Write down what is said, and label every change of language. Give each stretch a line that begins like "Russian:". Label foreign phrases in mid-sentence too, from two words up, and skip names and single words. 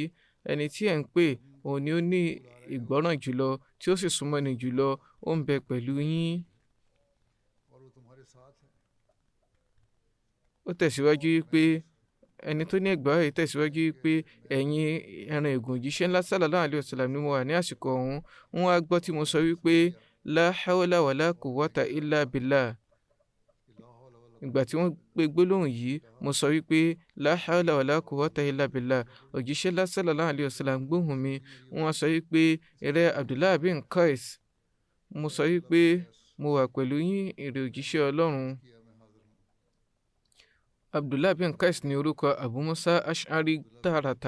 Yoruba: Ẹni tí ẹ̀ ń pè òun ni ó ní ìgbọ́ràn jùlọ tí ó sì súnmọ́ ni jùlọ, ó ń bẹ pẹ̀lú yín. Ó tẹ̀síwájú wípé ẹni tó ní ẹgbàá yìí tẹ̀síwájú wípé ẹ̀yin ẹran ègún òjíṣẹ́ ńlá
Arabic: صلى الله عليه وسلم
Yoruba: ni mo wà ní àsìkò ọ̀hún. Wọ́n á gbọ́ tí mo sọ wípé
Arabic: لا حول ولا قوة إلا بالله.
Yoruba: Ìgbà tí wọ́n gbé gbólóhùn yìí, mo sọ wípé
Arabic: لا حول ولا قوة إلا بالله.
Yoruba: Òjíṣẹ́ ńlá
Arabic: صلى الله عليه وسلم
Yoruba: gbóhùn mi. Wọ́n á sọ wípé ìrẹ Abdullah bin Qais. Mo sọ wípé mo wà pẹ̀lú yín, ìrẹ òjíṣẹ́ Ọlọ́run. Abdullah bin Qais ní orúkọ Abu Musa Ash'ari tààràtà.